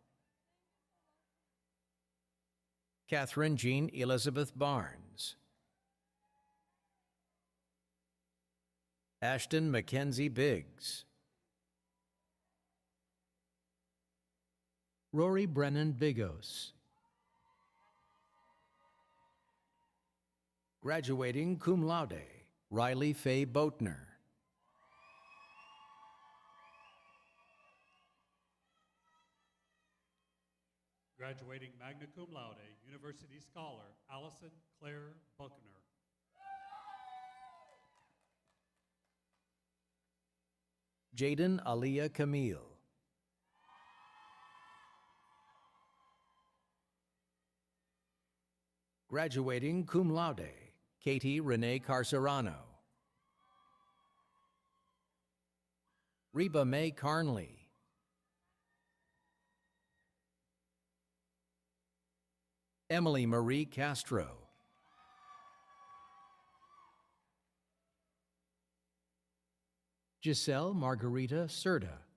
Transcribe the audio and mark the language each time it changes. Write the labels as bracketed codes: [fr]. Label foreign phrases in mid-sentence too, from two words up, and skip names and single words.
[en] Catherine Jean Elizabeth Barnes. Ashton Mackenzie Biggs. Rory Brennan Bigos. Graduating [la] cum laude, [en] Riley Faye Boatner. Graduating [la] magna cum laude, [en] University Scholar, Allison Claire Buckner. Jaden Aliyah Camille. Graduating [la] cum laude, [en] Katie Renee Carcerano. Reba Mae Carnley. Emily Marie Castro. Giselle Margarita Serta.